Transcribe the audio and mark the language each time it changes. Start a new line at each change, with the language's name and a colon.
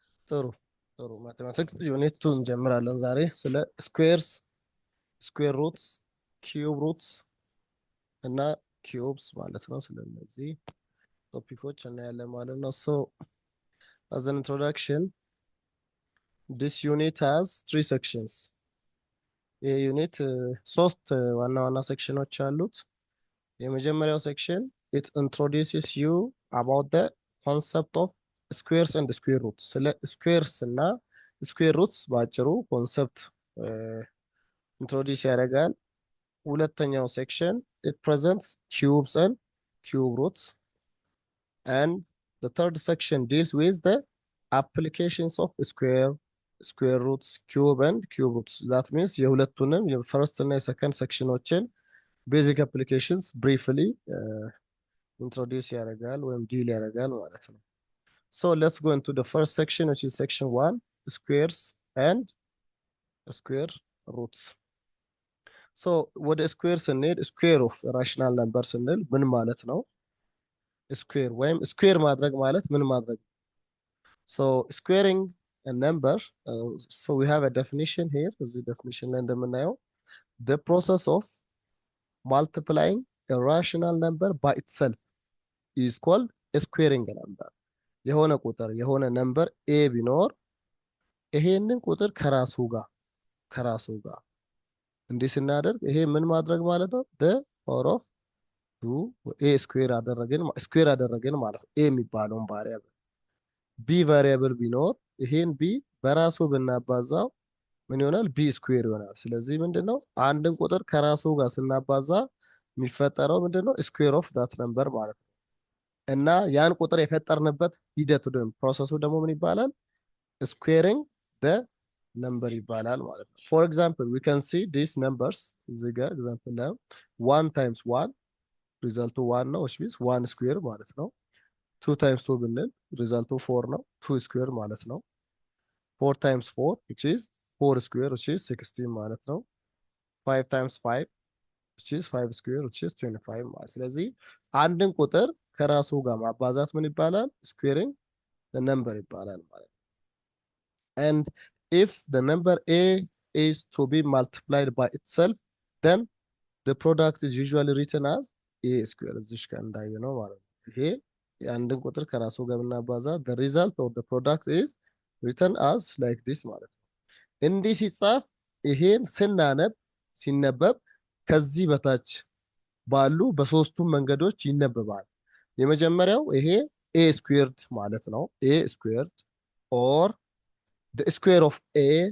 Amharic: ጥሩ ጥሩ። ማቴማቲክስ ዩኒት 2 እንጀምራለን ዛሬ ስለ ስኩዌርስ፣ ስኩዌር ሩትስ፣ ኪዩብ ሩትስ እና ኪዩብስ ማለት ነው። ስለነዚህ ቶፒኮች እናያለን ማለት ነው። ሶ
English: as an introduction, this unit has 3 sections.
Amharic: ይህ ዩኒት ሶስት ዋና ዋና ሴክሽኖች አሉት። የመጀመሪያው ሴክሽን
English: it introduces you about the concept of squares and square roots።
Amharic: ስለ ስኩዌርስ እና ስኩዌር ሩትስ በአጭሩ ኮንሰፕት ኢንትሮዲውስ ያደርጋል። ሁለተኛው ሴክሽን
English: it presents cubes and cube roots, and the third section deals with the applications of square roots, cube and cube roots. that means
Amharic: የሁለቱንም የፈርስት እና የሰከንድ ሴክሽኖችን ቤዚክ አፕሊኬሽንስ ብሪፍሊ ኢንትሮዲውስ ያደርጋል ወይም ዲል ያደርጋል ማለት ነው።
English: so let's go into the first section, which is section 1, squares and square roots.
Amharic: so ወደ ስኩዌር ስንሄድ ስኩዌር ኦፍ ራሽናል ነምበር ስንል ምን ማለት ነው? ስኩዌር ወይም ስኩዌር ማድረግ ማለት ምን ማድረግ?
English: so squaring a number, so we have a definition here.
Amharic: እዚህ definition ላይ እንደምናየው
English: the process of multiplying a rational number by itself is called squaring a number.
Amharic: የሆነ ቁጥር የሆነ ነምበር ኤ ቢኖር ይሄንን ቁጥር ከራሱ ጋር እንዲህ ስናደርግ ይሄ ምን ማድረግ ማለት ነው?
English: the power of 2
Amharic: a ስኩዌር አደረግን ማለት ነው። ኤ የሚባለውን ቫሪያብል ቢ ቫሪያብል ቢኖር ይሄን ቢ በራሱ ብናባዛው ምን ይሆናል? ቢ ስኩዌር ይሆናል። ስለዚህ ምንድነው አንድን ቁጥር ከራሱ ጋር ስናባዛ የሚፈጠረው ምንድነው? ስኩዌር ኦፍ ዳት ነምበር ማለት ነው። እና ያን ቁጥር የፈጠርንበት ሂደቱ ደግሞ ፕሮሰሱ ደግሞ ምን ይባላል? ስኩዌሪንግ ደ ነምበር ይባላል ማለት ነው።
English: ፎር ኤግዛምፕል ዊ ካን ሲ ዲስ ነምበርስ
Amharic: እዚህ ጋር ኤግዛምፕል ላይ 1 ታይምስ 1 ሪዛልቱ 1 ነው
English: which means
Amharic: 1 ስኩዌር ማለት ነው። 2 ታይምስ 2 ብንል ሪዛልቱ 4 ነው 2 ስኩዌር ማለት ነው። 4 ታይምስ 4 which is 4 ስኩዌር which is 16 ማለት ነው። 5 ታይምስ 5 which is 5 ስኩዌር which is 25 ማለት። ስለዚህ አንድን ቁጥር ከራሱ ጋር ማባዛት ምን ይባላል?
English: ስኩዌሪንግ the number ይባላል ማለት ነው። and if the number a is to be multiplied by itself, then the product is usually written as a square.
Amharic: እዚህ ጋር እንዳየነው ማለት ነው። ይሄ የአንድን ቁጥር ከራሱ ጋር ብናባዛ
English: the result of the product is written as like this
Amharic: ማለት ነው። እንዲህ ሲጻፍ ይሄን ሲነበብ ከዚህ በታች ባሉ በሶስቱም መንገዶች ይነበባል። የመጀመሪያው ይሄ a squared ማለት ነው።
English: a squared or the square of a፣